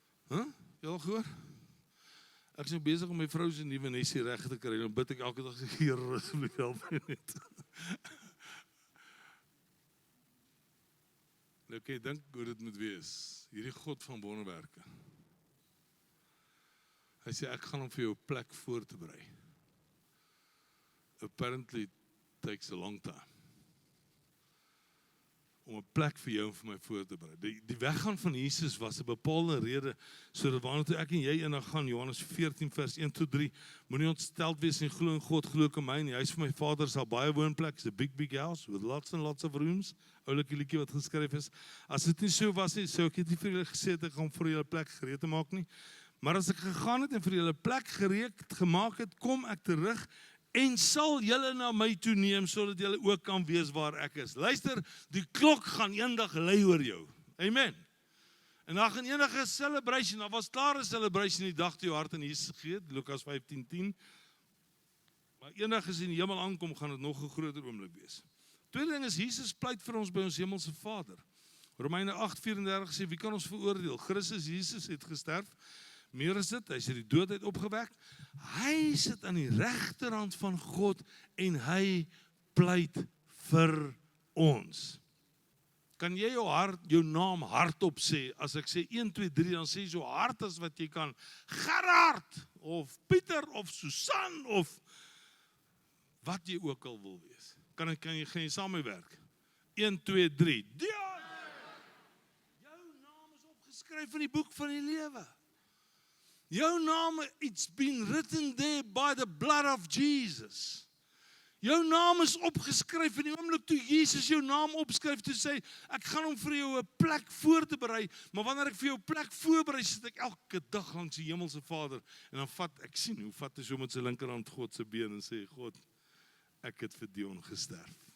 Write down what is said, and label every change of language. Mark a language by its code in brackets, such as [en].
[af] Jy al gehoor? Ek is nou besig om my vrou se nuwe nesie reg te kry, dan bid ek elke dag, Here, asseblief help my net. Nou kan jy dink hoe dit moet wees, hierdie God van wonderwerke. Hy sê, ek gaan hom vir jou 'n plek voor te berei. [en] Apparently it takes a long time. [af] Om 'n plek vir jou en vir my voor te berei. Die weggaan van Jesus was 'n bepaalde rede, sodat waarna toe ek en jy eendag gaan, Johannes 14 vers 1 tot 3, moenie ontsteld wees en glo in God, glo in my, en die huis van my Vader is al baie woonplek, [en] it's a big house, with lots and lots of rooms, [af] oulike liedjie wat geskryf is. As dit nie so was nie, sou ek het nie vir julle gesê, ek gaan vir julle 'n plek gereed te maak nie, maar as ek gegaan het en vir julle 'n plek gereed gemaak het, kom ek terug, en sal julle na my toe neem, sodat julle ook kan wees waar ek is. Luister, die klok gaan eendag lui oor jou. Amen. En dan gaan enige celebration, daar was klaar 'n celebration die dag toe jou hart in Jesus gegee het, Lukas 15:10. Maar eendag as jy in die hemel aankom, gaan dit nog 'n groter oomblik wees. Tweede ding is, Jesus pleit vir ons by ons hemelse Vader. Romeine 8:34 sê, wie kan ons veroordeel? Christus Jesus het gesterf. Meer is dit, hy is uit die dood uit opgewek. Hy sit aan die regterhand van God en hy pleit vir ons. Kan jy jou naam hardop sê? As ek sê 1, 2, 3, dan sê jy so hard as wat jy kan. Gerard, of Pieter, of Susan, of wat jy ook al wil wees. Kan jy saam mee werk? 1, 2, 3. Dion! Jou naam is opgeskryf in die boek van die lewe. Jou naam, [en] it's been written there by the blood of Jesus. [af] Jou naam is opgeskryf in die oomblik toe Jesus jou naam opskryf, toe sê, ek gaan hom vir jou 'n plek voor te berei, maar wanneer ek vir jou 'n plek voorberei, sit ek elke dag langs die hemelse Vader, en dan ek sien hoe vat hy so met sy linkerhand God se been en sê, God, ek het vir Dion gesterf.